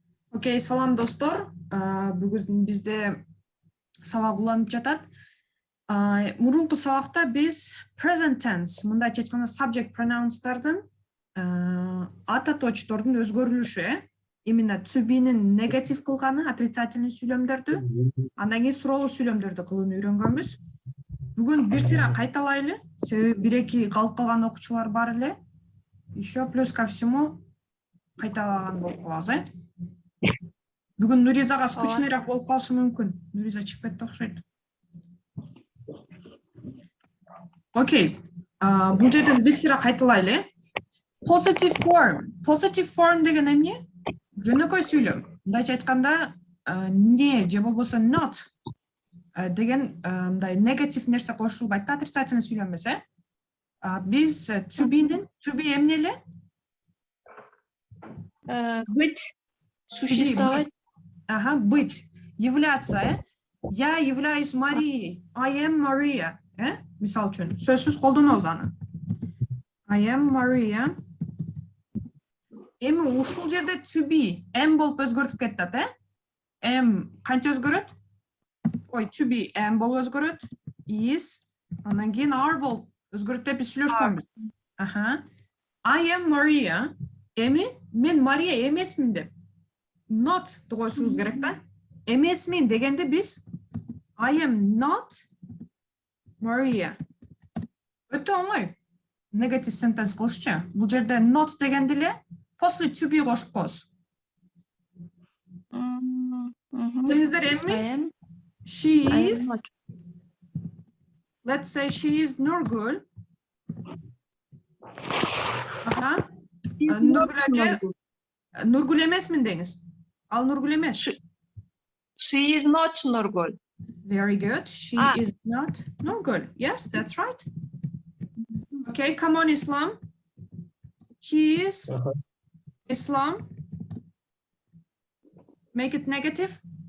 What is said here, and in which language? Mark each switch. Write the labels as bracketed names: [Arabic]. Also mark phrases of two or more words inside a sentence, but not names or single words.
[Kyrgyz] Окей, салам достор. Бүгүн бизде сабак уланып жатат. Мурунку сабакта биз [English] present tense, [Kyrgyz] мындайча айтканда [English] subject pronouns'тардын [Kyrgyz] атоочтордун өзгөрүлүшү, именно [English] to be'нин [Kyrgyz] негатив кылганы, отрицательный сүйлөмдөрдү, андан кийин суроолуу сүйлөмдөрдү кылууну үйрөнгөнбүз. Бүгүн бир сыйра кайталайлы, себеби бир-эки калып калган окуучулар бар эле. [Russian] Еще плюс ко всему [Kyrgyz] кайталаган болуп калабыз, Бүгүн Нуризага скучныйраак болуп калышы мүмкүн. Нуриза чыгып кетти окшойт. Окей. Бул жерден бир сыйра кайталайлы. [English] Positive form. Positive form [Kyrgyz] деген эмне? Жөнөкөй сүйлөм. Мындайча айтканда, не же болбосо not деген мындай негатив нерсе кошулбайт, отрицательный сүйлөм эмес, Биз [English] to be [Kyrgyz] эмне эле? [Russian] Быть, существовать. Быть, являться, Я являюсь Марией. [English] I am Maria. [Kyrgyz] Мисал үчүн, сөзсүз колдонобуз аны. [English] I am Maria. [Kyrgyz] Эми ушул жерде [English] to be, am [Kyrgyz] болуп өзгөртүп кетет, Am канча өзгөрөт? [English] To be, am [Kyrgyz] болуп өзгөрөт. Is, андан кийин are болуп өзгөрөт деп биз сүйлөшкөнбүз. I am Maria. Эми мен Мария эмесмин деп. Not койсуңуз керек да. Эмесмин дегенде биз [English] I am not Maria. [Kyrgyz] Өтө оңой. [English] negative sentence [Kyrgyz] кылышчу. Бул жерде not дегенде эле после [English] to be [Kyrgyz] кошуп коебуз. Билиңиздер эмми? [English] She is. Let's say she is Nurgul. [Kyrgyz] Nurgul эмесмин деңиз. Ал Nurgul эмес. [English] She is not Nurgul. Very good. She is not Nurgul. Yes, that's right. Okay, come on, Islam. He is Islam. Make it negative.